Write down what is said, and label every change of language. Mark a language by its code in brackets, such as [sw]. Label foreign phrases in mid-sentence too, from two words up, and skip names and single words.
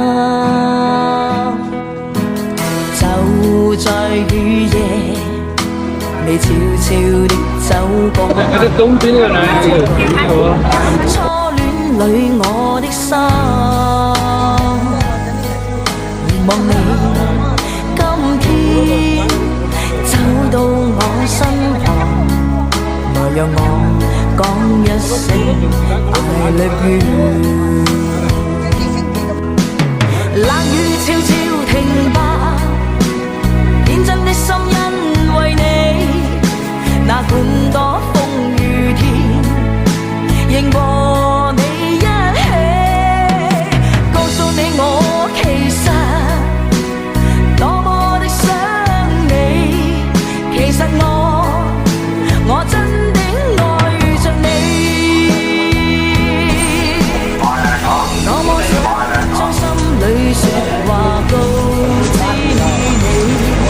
[yue] 就在雨夜，你悄悄地走過，初戀裏我的心，凝望你今天走到我身旁，來讓我講一聲 [en] I love you。 [yue] 冷雨悄悄停吧，天真的心因為你，哪管多風雨天，仍和你一起，告訴你我其實多麼的想你，其實我真的愛着你，多麼想將心裏說話告知你。